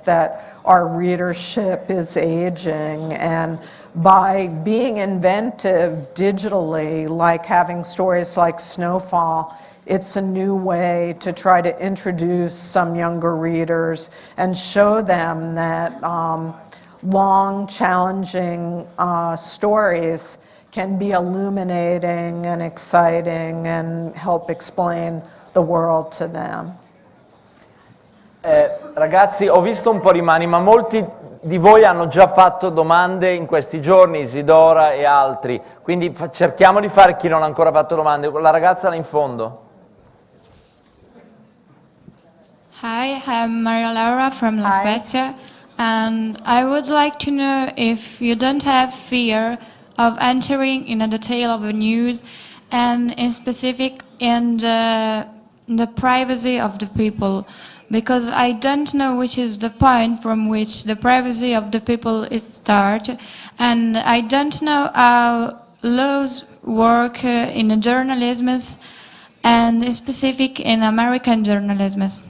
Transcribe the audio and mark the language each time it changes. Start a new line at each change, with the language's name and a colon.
English: that our readership is aging, and by being inventive digitally, like having stories like Snowfall, it's a new way to try to introduce some younger readers and show them that long, challenging stories can be illuminating and exciting and help explain the world to them.
Italian: Ragazzi, ho visto un po' di mani, ma molti di voi hanno già fatto domande in questi giorni, Isidora e altri, quindi cerchiamo di fare chi non ha ancora fatto domande. La ragazza là in fondo.
English: Hi, I'm Maria Laura from La Spezia, and I would like to know if you don't have fear of entering in a detail of a news, and in specific in the privacy of the people, because I don't know which is the point from which the privacy of the people is start, and I don't know how laws work in journalism, and in specific in American journalism.